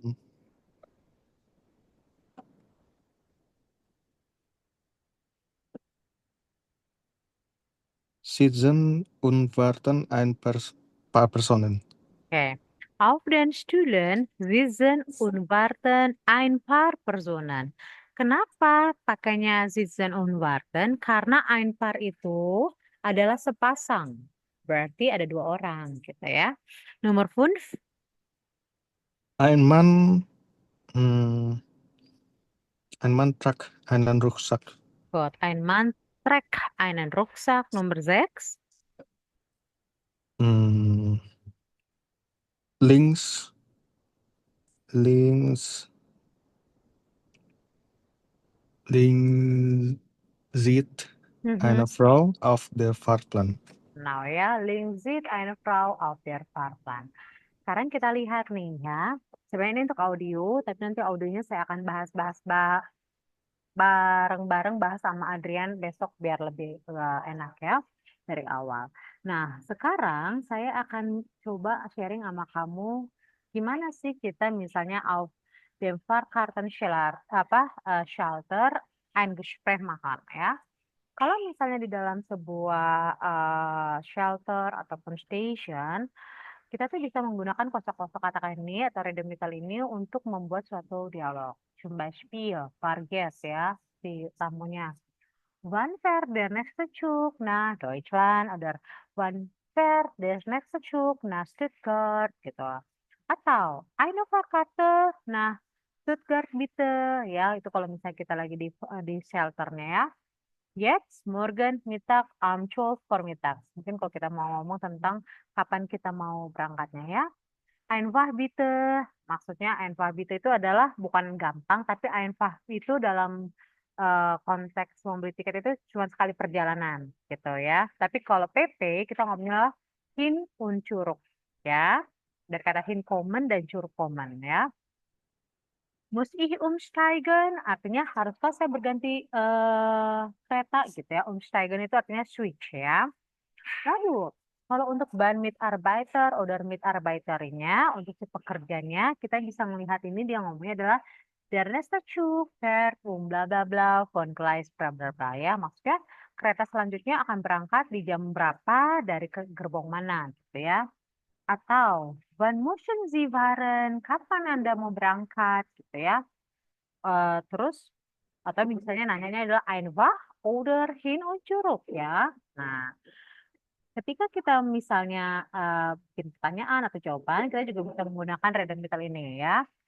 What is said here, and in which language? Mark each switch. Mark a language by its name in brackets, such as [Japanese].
[German] hmm, sitzen und warten paar Personen. [Indonesian] Oke. [German] Auf den Stühlen sitzen und warten ein paar Personen. [Indonesian] Kenapa pakainya [German] sitzen und warten? [Indonesian] Karena ein paar itu adalah sepasang. Berarti ada dua orang gitu ya. Nomor 5. [German] Ein Mann Hmm, Ein Mann trug einen Rucksack. Gut, ein Mann trägt einen Rucksack. Nummer 6. Hmm, links, links, links sieht eine Mhm. Frau auf der Fahrplan. Nah ya, links sieht eine Frau auf der Fahrplan. [Indonesian] Sekarang kita lihat nih ya. Sebenarnya ini untuk audio, tapi nanti audionya saya akan bahas-bahas bareng-bareng bahas sama Adrian besok biar lebih enak ya dari awal. Nah, sekarang saya akan coba sharing sama kamu gimana sih kita misalnya [German] auf dem Fahrkartensteller Schalter ein Gespräch machen [Indonesian] ya. Kalau misalnya di dalam sebuah shelter ataupun station, kita tuh bisa menggunakan kosakata ini atau redemital ini untuk membuat suatu dialog. [German] Zum Beispiel, [Indonesian] Vargas ya, si tamunya. [German] Wann fährt der nächste Zug nach Deutschland? Oder wann fährt der nächste Zug nach Stuttgart? [Indonesian] Gitu. [German] Atau, eine Fahrkarte nach Stuttgart bitte. [Indonesian] Ya, itu kalau misalnya kita lagi di shelternya ya. [German] Jetzt, morgen, Mittag, am 12 vormittags. [Indonesian] Mungkin kalau kita mau ngomong tentang kapan kita mau berangkatnya ya. Einfach bitte, maksudnya [German] einfach bitte [Indonesian] itu adalah bukan gampang, tapi einfach itu dalam konteks membeli tiket itu cuma sekali perjalanan gitu ya. Tapi kalau PP kita ngomongnya [German] hin und Zurück [Indonesian] ya. Dari kata hinkommen dan zurückkommen ya. [German] Muss ich umsteigen [Indonesian] artinya haruskah saya berganti kereta gitu ya. Umsteigen itu artinya switch ya. Lalu, kalau untuk ban Mitarbeiter oder Mitarbeiterinya, untuk si pekerjanya, kita bisa melihat ini dia ngomongnya adalah [German] der nächste Zug fährt bla bla [Indonesian] bla von Gleis bla bla bla ya. Maksudnya kereta selanjutnya akan berangkat di jam berapa dari ke gerbong mana gitu ya. [German] Atau wann müssen Sie fahren? [Indonesian] Kapan Anda mau berangkat gitu ya. Terus atau misalnya nanyanya adalah [German] einfach oder hin und zurück [Indonesian] ya. Nah, ketika kita misalnya bikin pertanyaan atau jawaban, kita juga bisa menggunakan redundant ini ya.